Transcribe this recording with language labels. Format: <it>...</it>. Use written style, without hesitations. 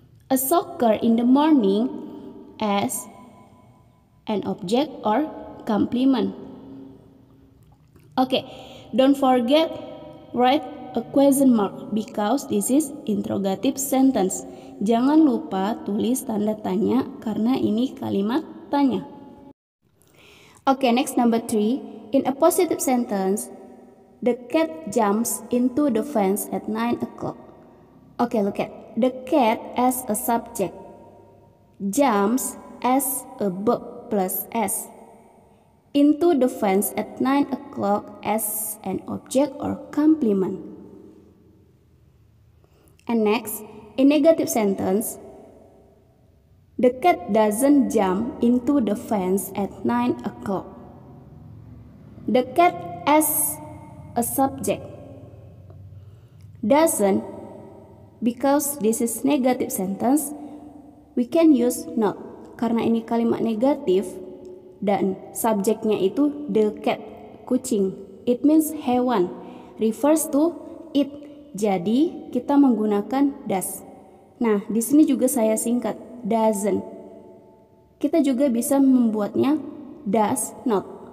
<en>A soccer in the morning as an object or complement. Okay, don't forget write a question mark because this is interrogative sentence.</en> <id>Jangan lupa tulis tanda tanya karena ini kalimat tanya.</id> <en>Okay, next number 3. In a positive sentence, the cat jumps into the fence at 9 o'clock. Okay, look at the cat as a subject, jumps as a verb plus s, into the fence at 9 o'clock as an object or complement. And next, in negative sentence, the cat doesn't jump into the fence at 9 o'clock. The cat as a subject, doesn't because this is negative sentence, we can use not.</en> <id>Karena ini kalimat negatif dan subjeknya itu</id> <en>the cat,</en> <id>kucing.</id> <en>It means</en> <id>hewan,</id> <en>refers to it.</en> <id>Jadi kita menggunakan does. Nah, di sini juga saya singkat doesn't. Kita juga bisa membuatnya does not.</id>